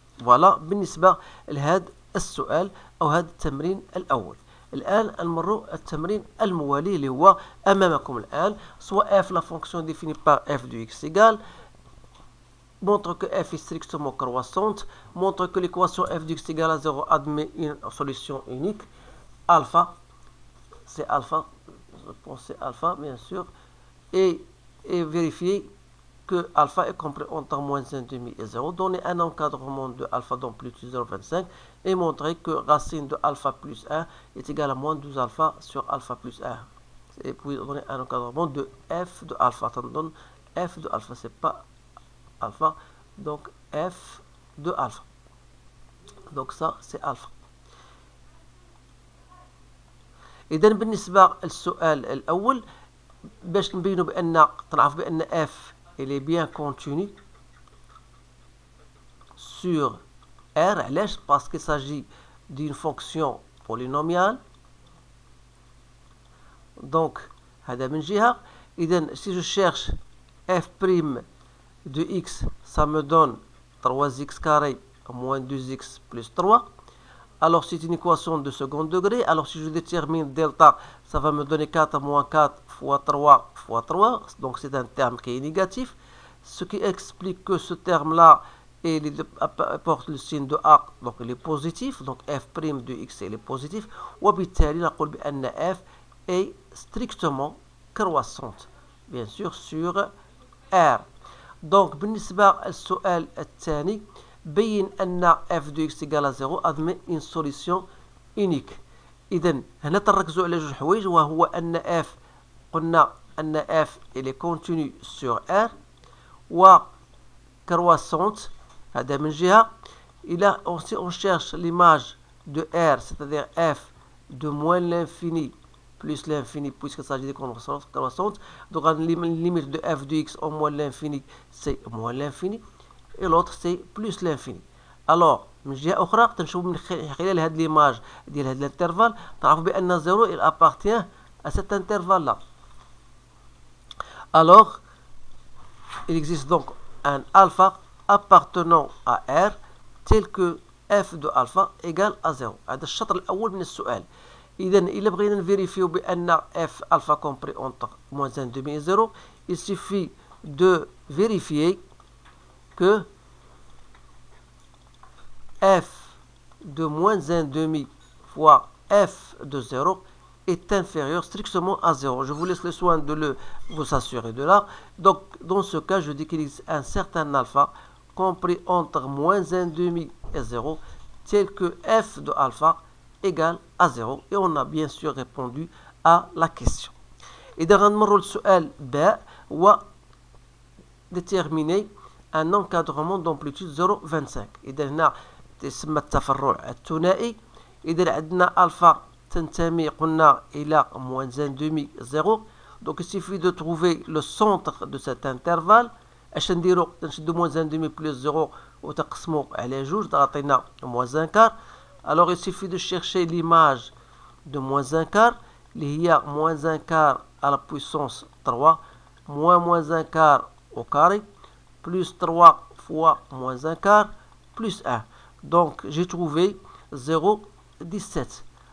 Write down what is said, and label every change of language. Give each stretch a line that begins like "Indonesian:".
Arabic: Voilà بالنسبة لهذا السؤال أو هذا التمرين الأول. الآن نمروا التمرين الموالي اللي هو أمامكم الآن.
French: Soit f, la fonction définie par f de x égale, montre que f est strictement croissante, montre que l'équation f de x égale à 0 admet une solution unique, alpha, c'est alpha, je pense c'est alpha bien sûr, et vérifier que alpha est compris entre moins 1,5 et 0, donner un encadrement de alpha d'amplitude 0,25 et montrer que racine de alpha plus 1 est égale à moins 12 alpha sur alpha plus 1. Et puis donner un encadrement de f de alpha, ça nous donne f de alpha, c'est pas alpha, donc f de alpha. Donc ça c'est alpha.
Arabic: إذا بالنسبة للسؤال الأول باش نبينوا بأن تنعرف بأن
French: f il est bien continu sur R.
Arabic: علاش؟
French: parce qu'il s'agit d'une fonction polynomiale.
Arabic: Donc هذا من جهة.
French: إذا si je cherche f' de x, ça me donne 3x carré moins 2x plus 3. Alors c'est une équation de second degré. Alors si je détermine delta, ça va me donner 4 moins 4 fois 3 fois 3. Donc c'est un terme qui est négatif. Ce qui explique que ce terme-là apporte le signe de A, donc il est positif. Donc f' de x il est positif.
Arabic: وبالتالي نقول بأن
French: f est strictement croissante, bien sûr, sur R. Donc
Arabic: بالنسبة للسؤال الثاني بين أن
French: f de x égale à 0 admet une solution unique.
Arabic: إذا هنا تركزوا على جوج حوايج، وهو أن اف قلنا أن اف إلي
French: كونتينيو سور ار و كرواسونت،
Arabic: هذا من جهة.
French: إلى si on cherche l'image de R, c'est-à-dire f de moins l'infini plus l'infini, puisqu'il s'agit de croissante. Donc la limite de f de x au moins l'infini, c'est moins l'infini, et l'autre c'est plus l'infini.
Arabic: Alors من جهة أخرى تنشوف من خلال هذه l'image ديال هذا l'intervalle تعرفوا بأن 0
French: il appartient à cet intervalle là. Alors il existe donc un alpha appartenant à R tel que f de alpha égale à 0.
Arabic: هذا الشطر الأول من السؤال. إذا إلا بغينا نفيريفيو بأن
French: f alpha compris entre moins 1 demi et 0, il suffit de vérifier que f de moins 1 demi fois f de 0 est inférieur strictement à 0. Je vous laisse le soin de vous assurer de là. Donc, dans ce cas, je dis qu'il existe un certain alpha compris entre moins 1 demi et 0, tel que f de alpha égale à 0. Et on a bien sûr répondu à la question.
Arabic: إذا غنمروا للسؤال باء هو
French: déterminer un encadrement d'amplitude 0,25.
Arabic: إذا هنا تسمى التفرع الثنائي. إذا عندنا ألفا تنتمي قلنا إلى moins 1 demi 0.
French: Donc il suffit de trouver le centre de cet intervalle.
Arabic: اش نديرو؟ نشدو moins 1 demi plus 0 وتقسمو على جوج تعطينا moins 1 quart.
French: Alors il suffit de chercher l'image de moins 1 quart
Arabic: اللي هي
French: moins 1 quart à la puissance 3 moins 1 quart au carré plus 3 fois moins 1 quart plus 1. Donc j'ai trouvé 0,17.